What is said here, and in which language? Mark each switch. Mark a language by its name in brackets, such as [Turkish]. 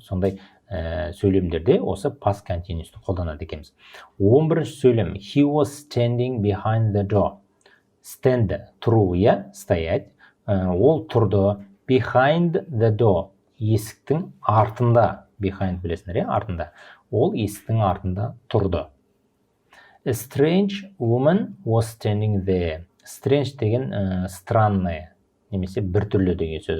[Kazakh] Сондай сөйлемдерде осы past continuous'ты қолданады екенбіз. 11-ші сөйлем. [English] He was standing behind the door. [Kazakh] Stand, тұру, стоять. Ол тұрды. [English] Behind the door. [Kazakh] Есіктің артында. Behind білесіңдер, артында. Ол есіктің артында тұрды. [English] A strange woman was standing there. [Kazakh] Strange деген странный, немесе біртүрлі деген сөз.